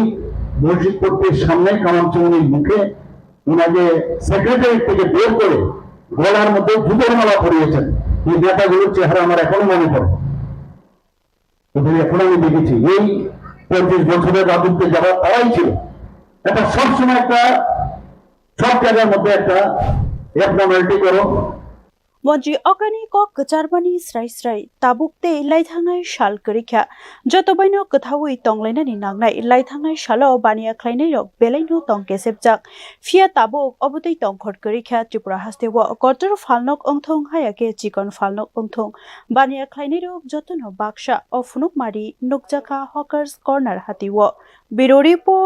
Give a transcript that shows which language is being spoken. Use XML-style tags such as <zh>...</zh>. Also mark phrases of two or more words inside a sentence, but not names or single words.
<bn>মসজিদ পট্টির সামনে কামানচৌনির মুখে ওনাকে সেক্রেটারি থেকে বের করে গলার মধ্যে জুতোর মালা পরিয়েছেন এই নেতাগুলোর চেহারা আমার এখনো মনে পড়ে ওদের এখন আমি দেখেছি এই 35 বছরের রাজত্বে যারা তারাই ছিল এটা সবসময় একটা সব জায়গার মধ্যে একটা অ্যাবনর্মালিটি করো</bn> <trp>Monji Okani Kok Kacharbani Strai Tabukte Laithangai Shal Kurikha Jotobaino Kathawi Tonglainani Nangnai Laithangai Shalo Bania Kleinero Belaino Tongke Sepjak Fia Tabuk Obutei Tongkhot Kurikha Tripura Hastewa Quarter Falnok Ongthong Hayake Chikon Falnok Ongthong Bania Kleinero Jotono Baksha of Nukmari Nukjaka Hawkers Corner Hatiwo Biro Report</trp>